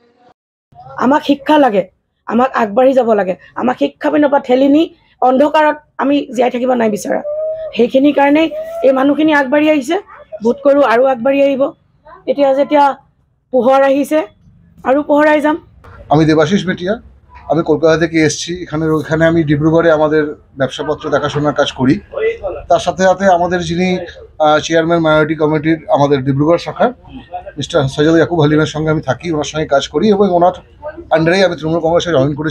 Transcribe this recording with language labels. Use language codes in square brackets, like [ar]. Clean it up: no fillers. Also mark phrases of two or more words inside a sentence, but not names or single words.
[as] আমাক শিক্ষা লাগে, আমাক আগবাঢ়ি যাব লাগে, আমাক শিক্ষা পিনৰ পৰা ঠেলি নি অন্ধকাৰত আমি জীয়াই থাকিব নাই বিচৰা। সেইখিনিৰ কাৰণেই এই মানুহখিনি আগবাঢ়ি আহিছে। ভোট কৰোঁ আৰু আগবাঢ়ি আহিব। এতিয়া যেতিয়া পোহৰ আহিছে আৰু পোহৰাই যাম। [bn] আমি দেবাশিষ মেটিয়া, আমি কলকাতা থেকে এসেছি। এখানে আমি ডিব্রুগড়ে আমাদের ব্যবসাপত্র দেখাশোনার কাজ করি। তার সাথে সাথে আমাদের যিনি [en] chairman minority committee [bn] আমাদের ডিব্রুগড় শাখার মিস্টার সাজাদ ইয়াকুব হালিমের সঙ্গে আমি থাকি, ওনার সঙ্গে কাজ করি এবং ওনার আন্ডারেই আমি তৃণমূল কংগ্রেসে জয়েন করেছি।